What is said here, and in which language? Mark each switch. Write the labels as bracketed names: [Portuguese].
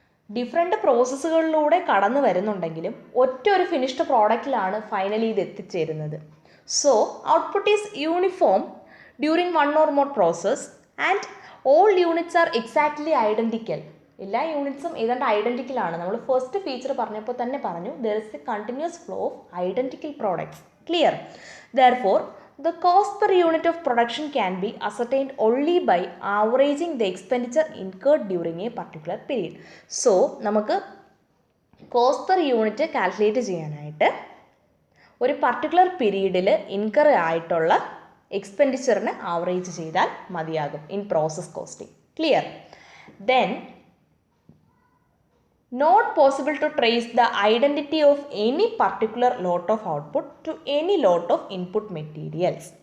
[Malayalam] Different പ്രോസസ്സുകളിലൂടെ കടന്നു വരുന്നുണ്ടെങ്കിലും ഒറ്റ ഒരു ഫിനിഷ്ഡ് പ്രോഡക്റ്റിലാണ് ഫൈനലി ഇത് എത്തിച്ചേരുന്നത്. [English] So output is uniform during one or more process and all units are exactly identical. [Malayalam] എല്ലാ യൂണിറ്റ്സും ഏതാണ്ട് ഐഡൻറ്റിക്കലാണ്. നമ്മൾ ഫസ്റ്റ് ഫീച്ചർ പറഞ്ഞപ്പോൾ തന്നെ പറഞ്ഞു, [English] There is a continuous flow of identical products. Clear? Therefore the cost per unit of production can be ascertained only by averaging the expenditure incurred during a particular period. [Malayalam] So നമുക്ക് cost per unit calculate ചെയ്യാനായിട്ട് ഒരു particular പീരീഡിൽ incur ആയിട്ടുള്ള എക്സ്പെൻഡിച്ചറിന് average ചെയ്താൽ മതിയാകും [English] In process costing. Clear? Then not possible to trace the identity of any particular lot of output to any lot of input materials.